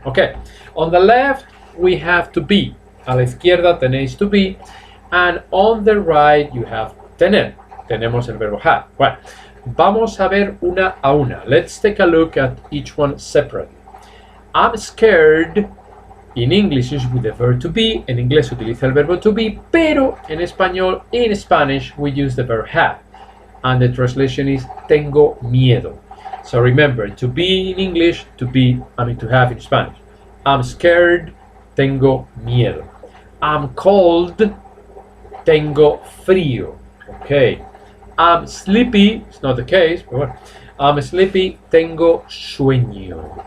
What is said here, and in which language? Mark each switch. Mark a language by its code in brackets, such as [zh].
[en] Okay, on the left we have to be. [es] A la izquierda tenéis [en] to be, and on the right you have tener. [es] Tenemos el verbo have. Bueno, vamos a ver una a una. [en] Let's take a look at each one separately. I'm scared. In English is with the verb to be. [es] En inglés se utiliza el verbo to be, pero en español, [en] in Spanish, we use the verb have. And the translation is [es] tengo miedo. [en] So remember, to be in English, to have in Spanish. I'm scared, [es] tengo miedo. [en] I'm cold, [es] tengo frío. [en] Okay. I'm sleepy, it's not the case, but bueno. I'm sleepy, [es] tengo sueño.